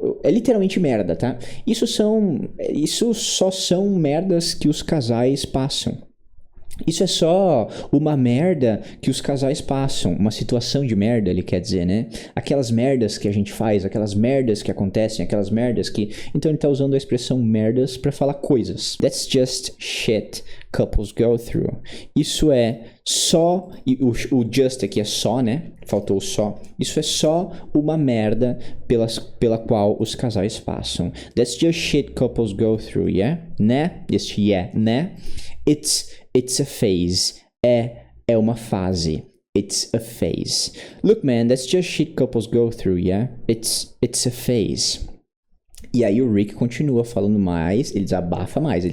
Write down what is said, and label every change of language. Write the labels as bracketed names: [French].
[Portuguese] é literalmente merda, tá? Isso só são merdas que os casais passam. Isso é só uma merda que os casais passam, uma situação de merda, ele quer dizer, né? Aquelas merdas que a gente faz, aquelas merdas que acontecem, aquelas merdas que... Então ele tá usando a expressão merdas para falar coisas. [English] That's just shit couples go through. [Portuguese] Isso é só... E o just aqui é só, né? Faltou o só. Isso é só uma merda pela qual os casais passam. [English] That's just shit couples go through, yeah? [Portuguese] Né? Este yeah, né? [English] It's a phase. [Portuguese] É uma fase. [English] It's a phase. Look, man, that's just shit couples go through, yeah? It's a phase. [Portuguese] E aí o Rick continua falando mais, ele desabafa mais.